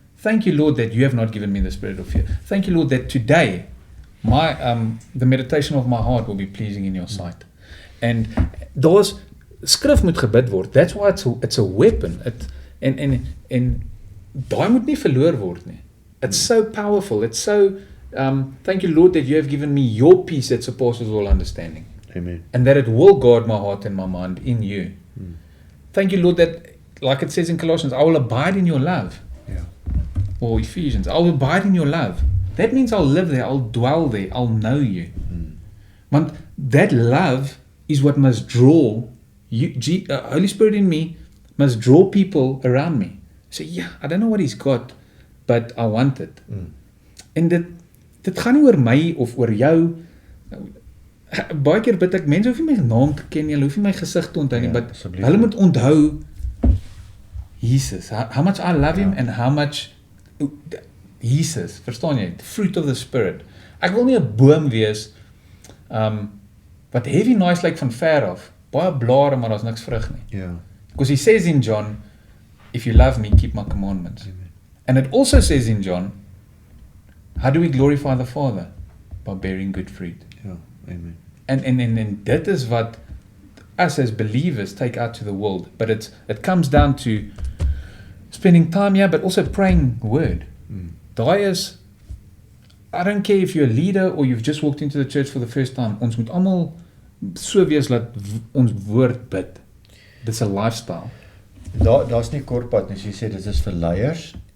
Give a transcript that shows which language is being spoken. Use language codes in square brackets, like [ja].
[en] Thank you Lord that you have not given me the spirit of fear. Thank you Lord that today my the meditation of my heart will be pleasing in your sight. And [af] daar's skrif moet gebid word. [en] That's why it's a weapon. [af] En daai moet nie verloor word nie. [en] It's so powerful. It's so thank you Lord that you have given me your peace that surpasses all understanding. Amen. And that it will guard my heart and my mind in you. Thank you Lord that, like it says in Colossians, I will abide in your love. [af] Ja. [en] Or Ephesians, I will abide in your love. That means I'll live there, I'll dwell there, I'll know you. Want that love is what must draw you, Holy Spirit in me must draw people around me. Say, yeah, I don't know what he's got, but I want it. [af] En dit gaan nie oor my of oor jou. Baie keer bid ek, mense hoef nie my naam te ken nie, hulle hoef nie my gesig te onthou nie, but hulle moet onthou Jesus, [en] how much I love him and how much Jesus, [af] verstaan jy? The fruit of the Spirit. Ek wil nie 'n boom wees wat heavy nice like van ver af, baie blare maar daar's niks vrug nie. Ja. [en] Because he says in John, if you love me, keep my commandments. Amen. And it also says in John, how do we glorify the Father? By bearing good fruit. [af] Ja. Amen. [en] And [af] dit is wat [en] us as believers take out to the world. But it comes down to spending time here, but also praying word. [af] Daai is, [en] I don't care if you're a leader or you've just walked into the church for the first time, [af] ons moet almal so wees dat ons woord bid. Dis 'n lifestyle. Daar's nie kortpad nie, so jy sê dit is vir leiers